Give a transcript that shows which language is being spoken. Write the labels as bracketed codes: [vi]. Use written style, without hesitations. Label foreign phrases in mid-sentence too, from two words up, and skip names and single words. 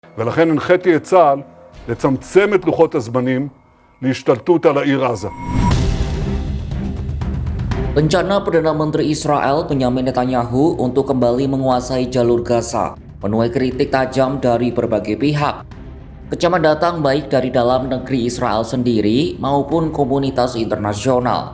[he] ולכן הנחיתי את צה"ל לצמצם את לוחות הזמנים להשתלטות על העיר עזה. [id] Rencana Perdana Menteri Israel Benyamin Netanyahu untuk kembali menguasai jalur Gaza menuai kritik tajam dari berbagai pihak. Kecaman datang baik dari dalam negeri Israel sendiri maupun komunitas internasional.